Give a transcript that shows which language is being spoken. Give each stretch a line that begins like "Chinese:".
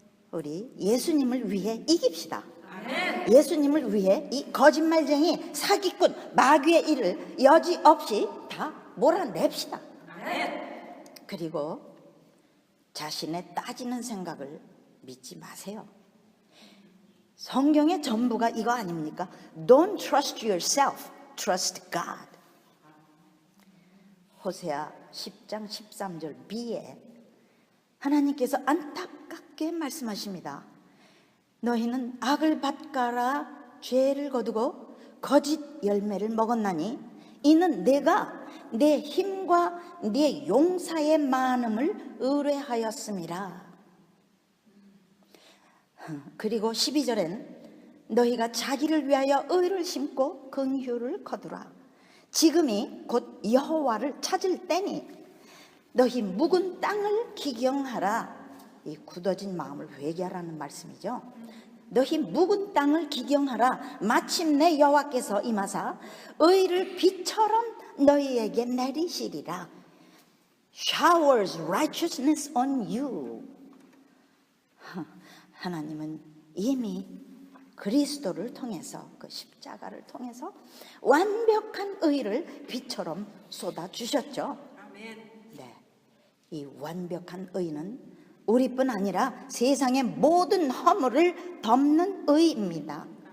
Korean: 우리 예수님을 위해 이깁시다. 예수님을 위해 이 거짓말쟁이 사기꾼 마귀의 일을 여지없이 다 몰아냅시다. 그리고 자신의 따지는 생각을 믿지 마세요. 성경의 전부가 이거 아닙니까?
English: Don't trust yourself, trust God.
Korean: 호세아 10장 13절 B에 하나님께서 안타깝게 말씀하십니다. 너희는 악을 밭가라 죄를 거두고 거짓 열매를 먹었나니 이는 내가 내 힘과 내 용사의 많음을 의뢰하였음이라. 그리고 12절엔 너희가 자기를 위하여 의를 심고 긍휼을 거두라. 지금이 곧 여호와를 찾을 때니 너희 묵은 땅을 기경하라. 이 굳어진 마음을 회개하라는 말씀이죠. 너희 묵은 땅을 기경하라. 마침내 여호와께서 임하사 의를 비처럼 너희에게 내리시리라.
English: Showers righteousness on you.
Korean: 하나님은 이미 그리스도를 통해서 그 십자가를 통해서 완벽한 의를 비처럼 쏟아주셨죠. 네, 이 완벽한 의는 우리뿐 아니라 세상의 모든 허물을 덮는 의입니다.